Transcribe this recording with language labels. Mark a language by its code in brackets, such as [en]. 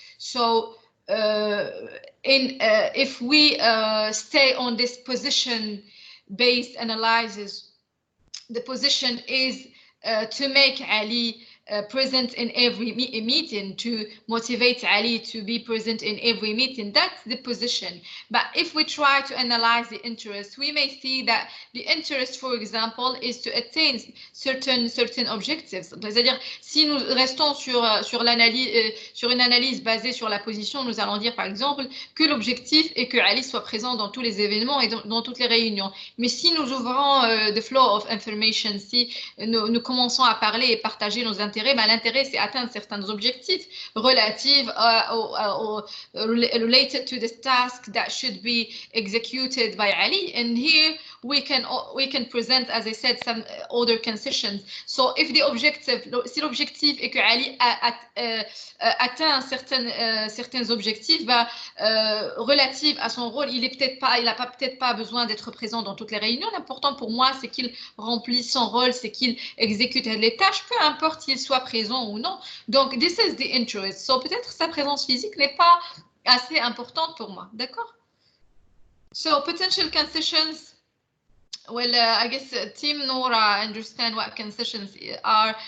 [en] So if we stay on this position-based analysis, the position is to make Ali present in every meeting, to motivate Ali to be present in every meeting. That's the position. But if we try to analyze the interest, we may see that the interest, for example, is to attain certain objectives. [fr] C'est-à-dire, si nous restons sur une analyse basée sur la position, nous allons dire, par exemple, que l'objectif est que Ali soit présent dans tous les événements et dans toutes les réunions. Mais si nous ouvrons [en] the flow of information, [fr] si nous commençons à parler et partager nos intérêts, ben, l'intérêt, c'est atteindre certains objectifs relatifs [en] related to the task that should be executed by Ali. And here we can present, as I said, some other concessions. So if the objective, [fr] si l'objectif est que Ali atteint certains objectifs, ben, relatifs à son rôle, il n'a peut-être pas besoin d'être présent dans toutes les réunions. L'important pour moi, c'est qu'il remplisse son rôle, c'est qu'il exécute les tâches, peu importe s'il soit présent ou non. [en] Donc, this is the interest. [fr] So, peut-être sa présence physique n'est pas assez importante pour moi. D'accord? [en] So, potential concessions. Well, I guess Team Nora understand what concessions are.